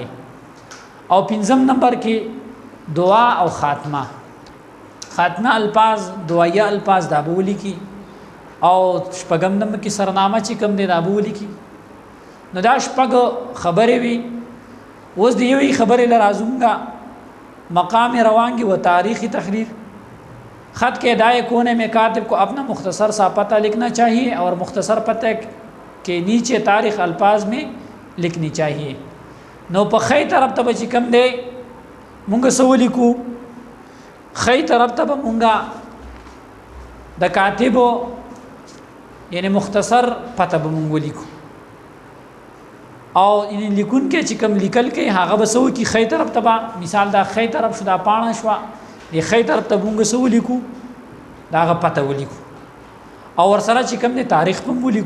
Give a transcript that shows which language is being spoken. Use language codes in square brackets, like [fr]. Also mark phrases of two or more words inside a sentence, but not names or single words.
[ps] او پنځم نمبر کې دعا او خاتمه، خاتمه الفاظ، دعایه الفاظ دا به ولیکي، او شپږم نمبر کې سرنامه چې کوم دی دا به ولیکي۔ نو دا شپږ خبرې وي۔ اوس د یوې خبرې له راځونگا [ur] مقام روانگی و تاریخی تحریر۔ خط کے ادائے کونے میں کاتب کو اپنا مختصر سا پتہ لکھنا چاہیے اور مختصر پتہ کے نیچے تاریخ الفاظ میں لکھنی چاہیے۔ [ps] نو په خی طرف ته به چې کوم دی مونږ څه ولیکو، خی طرف ته به مونږ د کاتبو یعنی [ur] مختصر پتہ [ps] به مونږ ولیکو، او ان لیکون کې چې کوم لیکل کې هغه به څه وکړي، خی طرف ته به، مثال دا خی طرف شو، دا پاڼه شوه، د خی طرف ته مونږ څه ولیکو، د هغه پته ولیکو، او ورسره چې کوم دی تاریخ به هم ولیکو۔